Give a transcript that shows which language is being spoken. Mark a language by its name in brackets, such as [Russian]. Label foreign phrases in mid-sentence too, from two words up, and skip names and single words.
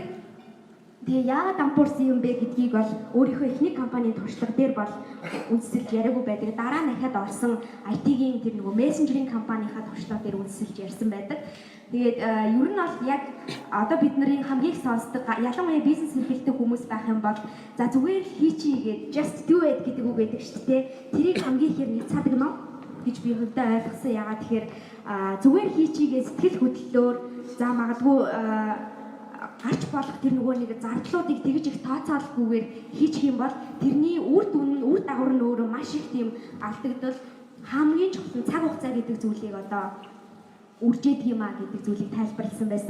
[Mongolian] Тэгээ яагаад дампуурсан юм бэ гэдгийг бол өөрийнхөө эхний компанийн туршлага дээр бол үндэслэж яриаггүй байдаг. Дараа нь дахиад орсон IT-ийн тэр нөгөө мессенжерийн компанийнхаа туршлага дээр үндэслэж ярьсан байдаг. Тэгээд ер нь бол яг одоо бидний хамгийн их сонсдог ялангуяа бизнес эрхэлдэг хүмүүс байх юм бол за зүгээр хийчий гээд [English] just do it [Mongolian] гэдэг үг байдаг шүү дээ. Тэрийг хамгийн ихээр няцаадаг ном гэж би хувьдаа ойлгосон. Яагаад тэгэхээр зүгээр хийчийгээ сэтгэл хөдлөлөөр за магадгүй гарч болох тэр нөгөө нэг зардлуудыг тэгж их тооцоолохгүйгээр хийчих юм бол тэрний үр дагавар нь өөрөө маш их тийм алдагдал хамгийн чухал цаг хугацаа гэдэг зүйлийг одоо үржээд юм а гэдэг зүйлийг тайлбарласан байсан.